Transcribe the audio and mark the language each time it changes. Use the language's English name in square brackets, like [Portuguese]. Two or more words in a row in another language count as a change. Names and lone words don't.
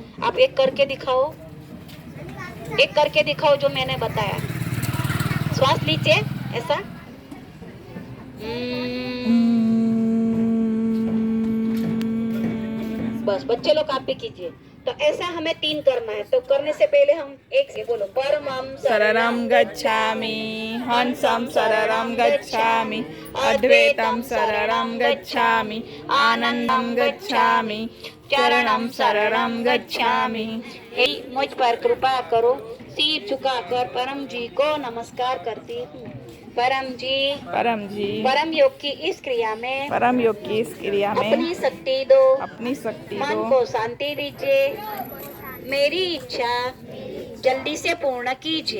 [Hindi] आप एक करके दिखाओ, एक करके दिखाओ जो मैंने बताया। श्वास लीजिए ऐसा। बस बच्चे लोग आप भी कीजिए। तो ऐसा हमें 3 करना है। तो करने से पहले हम एक से बोलो, [Pali] परमं शरणं गच्छामि, हंसं शरणं गच्छामि, अद्वैतं शरणं गच्छामि, आनंदं गच्छामि, चरणं शरणं गच्छामि। [Hindi] हे मुझ पर कृपा करो। सिर झुकाकर परम जी को नमस्कार करती हूँ। परम जी, परम योग की इस क्रिया में, परम योग की इस क्रिया में अपनी शक्ति दो, अपनी शक्ति मन दो, को शांति दीजिए, मेरी इच्छा जल्दी से पूर्ण कीजिए।